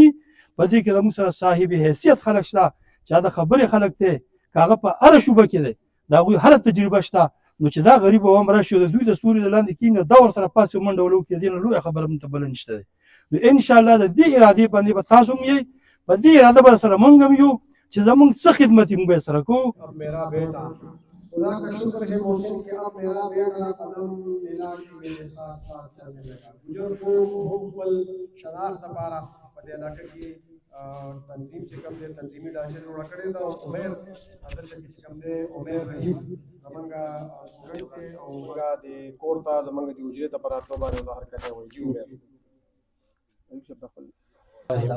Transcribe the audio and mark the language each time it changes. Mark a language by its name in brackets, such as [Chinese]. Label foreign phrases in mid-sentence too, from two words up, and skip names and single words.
[Pashto] په دې کې زموږ سره صاحب حیثیت خلک شته چې د خبرې خلک دی، که هغه په هره شوبه کې دی د هغوی هره تجربه شته. نو چې دا غریب او هم راشي د دوی د ستوري د لاندې کښېني دا ورسره پاسې منډه ولو کېدی نو لویه خبره موږ ته بله نشته دی. نو انشاءالله د دې ارادې باندې به تاسو هم یئ، په دې اراده به سره موږ هم یو چې زموږ څه خدمت یې موږ به یې سره کوو. [Urdu] اب میرا بیٹا خدا کا شکر ہے محسن کہ اب میرا بیٹا قدم ملا کے میرے ساتھ ساتھ چلنے لگا. [Pashto] بزرگوں حکمل شناخت دپاره په دې علاقه کې تنظیم چې کوم دی تنظیمي ډانچه جوړه کړې ده او عمر دلته کې چې کوم دی عمر رحیم زمونږ سټوډنټ دی او موږ د کور ته زمونږ د حجرې ته په راتلو باندې دا حرکت وایي. جی عمر